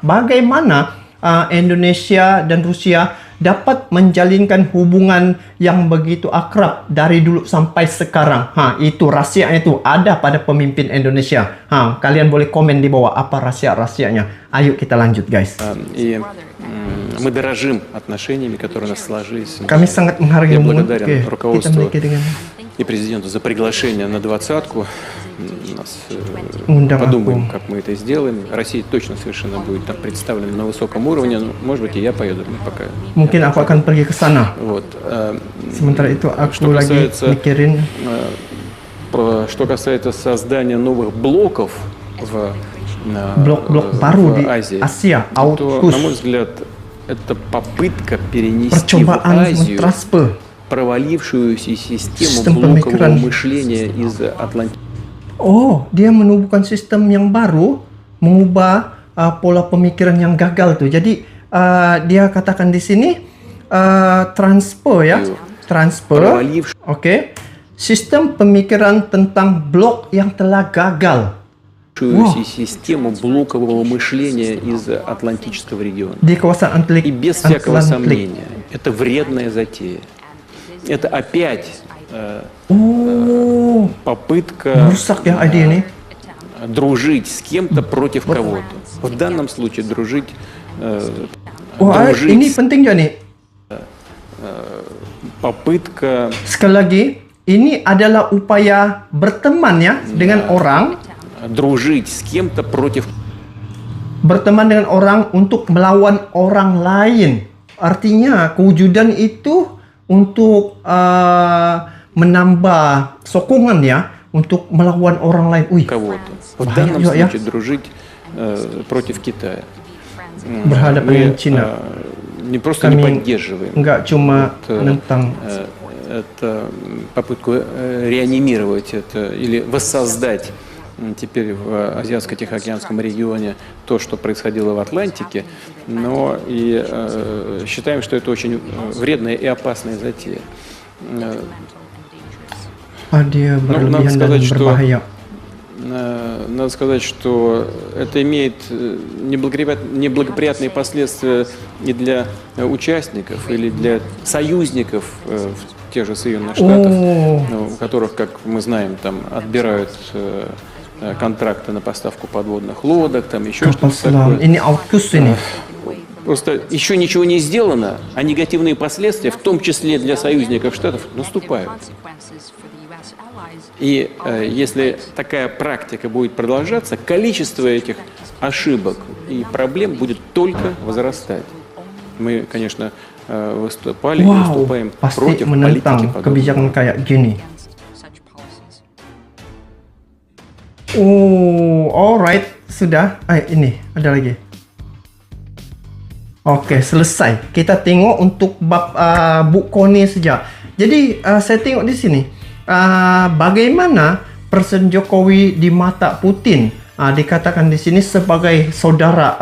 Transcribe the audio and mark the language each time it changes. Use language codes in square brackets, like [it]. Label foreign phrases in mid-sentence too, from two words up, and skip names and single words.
[id] Bagaimana Indonesia dan Rusia dapat menjalinkan hubungan yang begitu akrab dari dulu sampai sekarang. Itu rahasianya itu ada pada pemimpin Indonesia. Kalian boleh komen di bawah apa rahasianya. Ayo kita lanjut guys. [ru] И мы дорожим отношениями, которые у нас сложились. [id] Kami sangat menghargai [ru] Я [id] hubungan [ru] благодарен [id] kita [ru] руководству [id] memiliki dengan [ru] и президенту за приглашение на 20-ку. [id] Undang [ru] Подумаем, [id] aku. [ru] как мы это сделаем. Россия точно совершенно будет там представлена на высоком уровне. Но, может быть, и я поеду, но пока. [id] Mungkin aku akan pergi ke sana. [ru] Вот. [id] Sementara itu aku [ru] Что [id] lagi [ru] касается, [id] mikirin [ru] что касается создания новых блоков в [id] blok-blok baru di [ru] Азии, [id] Asia, [ru] то, на мой AUKUS, взгляд, это попытка перенести в [id] percobaan [ru] Азию [id] mentransfer [ru] провалившуюся систему [id] Sistem [ru] блокового [id] pemikiran. [ru] мышления из Атлантики. [id] dia menubuhkan sistem yang baru, mengubah pola pemikiran yang gagal tuh. Jadi dia katakan di sini transfer ya, transfer. [ru] Провалившуюся [id] Oke. Sistem pemikiran tentang blok yang telah gagal [ru] систему блокового мышления из Атлантического региона. [id] di kawasan [ru] И без всякого [id] Atlantik. [ru] сомнения, это вредная затея. Это опять попытка [id] Merusak ya ide ini. [ru] дружить с кем-то против кого-то. В данном случае дружить, [id] Ini [ru] дружить [id] penting juga nih. [ru] попытка [id] Sekali lagi, ini adalah upaya berteman ya dengan orang, дружить с кем-то против berteman dengan orang untuk melawan orang lain. Artinya kewujudan itu untuk menambah sokongan ya untuk melawan orang lain. [ru] кого-то. В [id] Bahaya [ru] данном [id] juga ya. [ru] случае дружить против Китая. [id] Berhadapan dengan [ru] Мы [id] Cina. [ru] не просто не [id] Kami [ru] поддерживаем [id] enggak cuma [ru] Это- [id] menentang [ru] это попытку реанимировать это или воссоздать теперь в Азиатско-Тихоокеанском регионе то, что происходило в Атлантике, но и считаем, что это очень вредная и опасная затея. [id] dia [ru] надо [id] berlebihan dan [ru] сказать, что [id] berbahaya. [ru] Надо сказать, что это имеет неблагоприятные последствия и для участников, или для союзников в тех же Соединенных Штатах, у которых, как мы знаем, там отбирают контракты на поставку подводных лодок, там еще [id] Kapal [ru] что-то [id] selam. [ru] такое. [id] Ini AUKUS ini. [ru] Просто еще ничего не сделано, а негативные последствия, в том числе для союзников Штатов, наступают. И если такая практика будет продолжаться, количество этих ошибок и проблем будет только возрастать. Мы, конечно, выступали и Wow, выступаем [id] pasti [ru] против политики [id] menentang [ru] подобной. [id] kebijakan kayak gini. Alright, sudah. Ini ada lagi. Oke, selesai. Kita tengok untuk bab Bu Koni saja. Jadi saya tengok di sini bagaimana Presiden Jokowi di mata Putin dikatakan di sini sebagai saudara.